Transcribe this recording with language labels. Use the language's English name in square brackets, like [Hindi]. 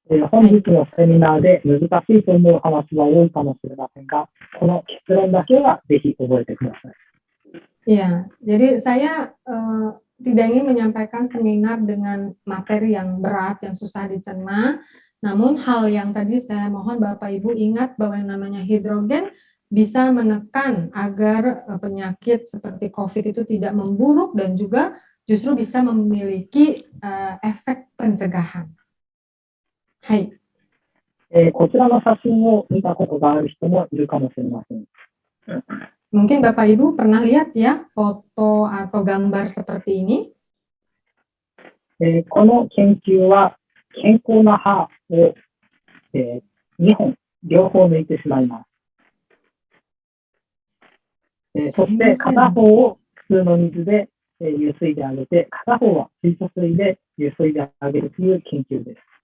[Japanese] 本日のセミナーで難しいと思う話は多いかもしれませんが、この結論だけはぜひ覚えてください。 [Indonesian] Ya, jadi saya tidak ingin menyampaikan seminar dengan materi yang berat, yang susah dicerna. Namun hal yang tadi saya mohon Bapak Ibu ingat bahwa yang namanya hidrogen bisa menekan agar penyakit seperti COVID itu tidak memburuk dan juga justru bisa memiliki efek pencegahan. Hai. [Japanese] こちらの写真を見たことがある人もいるかもしれません。 [Indonesian] Mungkin Bapak Ibu pernah lihat ya foto atau gambar seperti ini. [Japanese] この研究は健康な歯を、2本両方抜いてしまいます。そして片方を普通の水でゆすいであげて、片方は水素水でゆすいであげるという研究です。